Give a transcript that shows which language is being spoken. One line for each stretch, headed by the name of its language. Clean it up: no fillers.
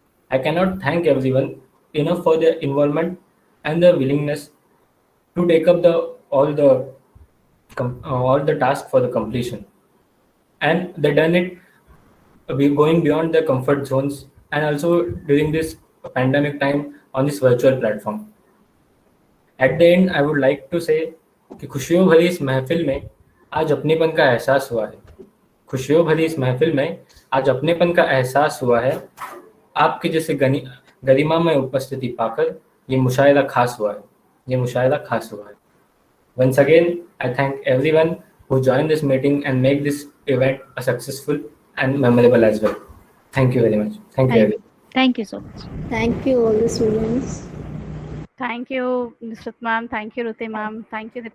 English: I cannot thank everyone enough for their involvement and their willingness to take up all the tasks for the completion. And they done it going beyond their comfort zones and also during this pandemic time on this virtual platform. At the end, I would like to say
Hindi: कि खुशियों भरी इस महफिल में आज अपनेपन का एहसास हुआ है. खुशियों भरी इस महफिल में आज अपनेपन का एहसास हुआ है. आपके जैसे गरिमा में उपस्थिति पाकर ये मुशाहिदा खास हुआ है.
English: Once again, I thank everyone who joined this meeting and make this event a successful and memorable as well. Thank you very much. Thank you everyone. Thank you so much. Thank you all the students. Thank you, Nusrat ma'am. Thank you, Ruti ma'am. Thank you, Dipali